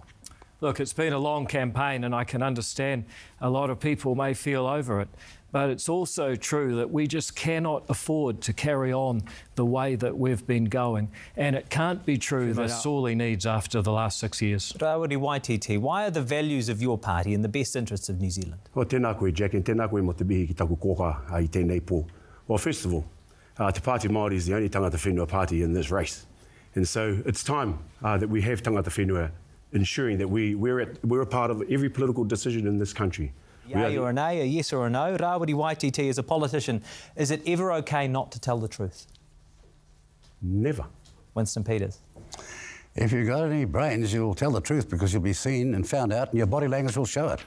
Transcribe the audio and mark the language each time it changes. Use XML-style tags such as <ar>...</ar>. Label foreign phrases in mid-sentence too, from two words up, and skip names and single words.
<en>Look, it's been a long campaign and I can understand a lot of people may feel over it, but it's also true that we just cannot afford to carry on the way that we've been going, and it can't be true that sorely needs after the last 6 years. Rawiri Waititi, why are the values of your party in the best interests of New Zealand? Well,</en> <mi>tēnā koe, Jack, and tēnā koe mo te mihi ki taku koka I tēnei pō.</mi> <en>Well, first of all, Te Pāti Māori is the only</en> <mi>tangata whenua</mi> <en>party in this race. And so it's time that we have</en> <mi>tangata whenua</mi> <en>ensuring that we're a part of every political decision in this country. Yay or a nay, a yes or a no. Rawiri Waititi, as a politician, is it ever okay not to tell the truth? Never. Winston Peters. If you've got any brains, you'll tell the truth because you'll be seen and found out and your body language will show it.</en>